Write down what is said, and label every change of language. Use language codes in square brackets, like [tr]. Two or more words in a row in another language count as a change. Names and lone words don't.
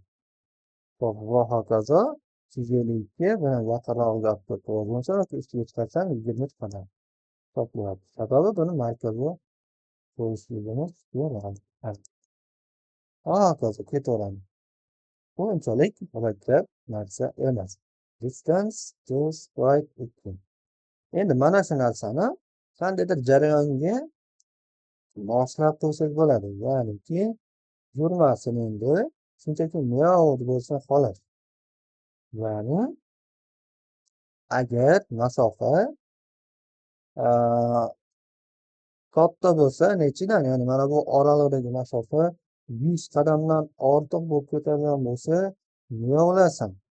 [uz] Hop, va hokazo 252 bilan yaqinrog'iga olib kelib qo'yadigan bo'lsam, ustiga chiqarsam 20 qadam. Toplayapti. Sababi buni markazga qo'yishligimiz kerak. Hokazo ketaveradi. Bu unchalik murakkab narsa emas. [en] Distance to sprite 2. [uz] Endi mana shu narsani qandaydir jarayonga moslab qo'ysak bo'ladi. Ya'niki yurmasin, endi shunchaki miau bo'lsa xolos. Ya'ni agar masofa katta bo'lsa, nechidan, ya'ni mana bu oralig'idagi masofa 100 qadamdan ortiq bo'lib ketadigan bo'lsa, miyovlasin.